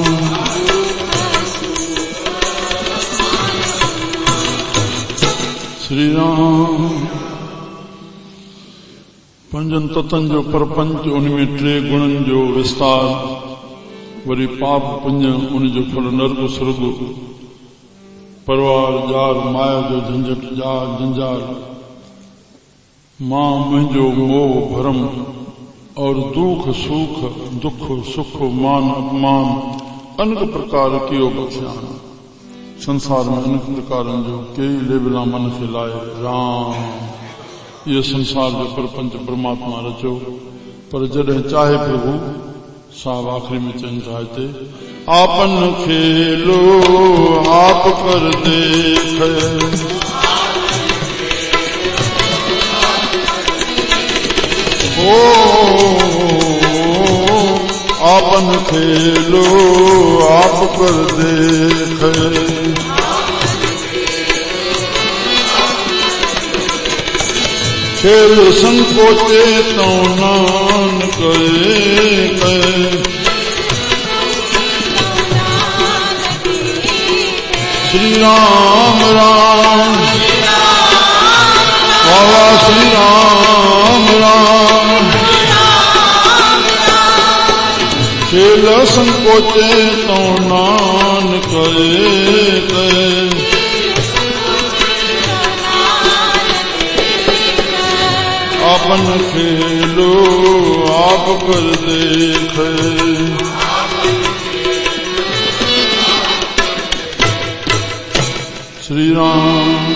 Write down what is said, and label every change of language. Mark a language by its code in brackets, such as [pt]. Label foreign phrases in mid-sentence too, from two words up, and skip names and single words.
[sd] श्री राम। पंजन ततन जो परपंच, उनमें टे गुणन जो विस्तार, वरी पाप पुण्य उन जो फल नर्क स्वर्ग, परिवार जार माया जो झंझट जार जंजाल, मां मुंहिंजो मोह भरम, और दुख सुख मान अपमान, अनेक प्रकार कियो बख्शान। संसार में अनेक प्रकार जो कई लेबला मन खे लाए राम, ये संसार जो परपंच परमात्मा रचो। पर जॾहिं चाहे प्रभु साहब आखिरी में चवनि था हिते, [pa] ਆਪਨ ਖੇਲੁ ਆਪਿ ਕਰਿ ਦੇਖੈ, ਓ ਆਪਨ ਖੇਲੁ ਆਪਿ ਕਰਿ ਦੇਖੈ, ਖੇਲੁ ਸੰਕੋਚੈ ਤਉ ਨਾਨਕ ਸ੍ਰੀ ਰਾਮ ਰਾਮ, ਬਾਬਾ ਸ੍ਰੀ ਰਾਮ ਰਾਮ, ਖੇਲੁ ਸੰਕੋਚੈ ਤਉ ਨਾਨਕ ਆਪਨ ਖੇਲੁ ਆਪਿ ਕਰਿ ਦੇਖੈ, ਸ੍ਰੀ ਰਾਮ।